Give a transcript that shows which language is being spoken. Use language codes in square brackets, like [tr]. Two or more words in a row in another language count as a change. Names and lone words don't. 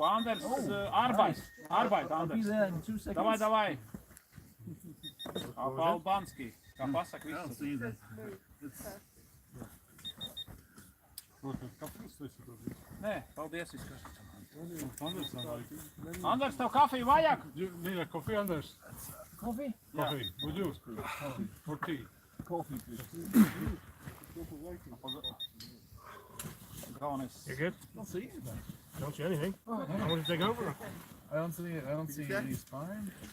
[de] Anders, arbeit, Anders. Davai. [lv] Albanski. Kā pasaka visu. Nē, paldies viss. Anders, tev kafiju vajag? [en] Need a coffee, Anders? Coffee? Coffee. Would you? Coffee. Or tea? Coffee, please. You're good? I don't see anything. I don't see anything. I want to take over. I don't see any spine.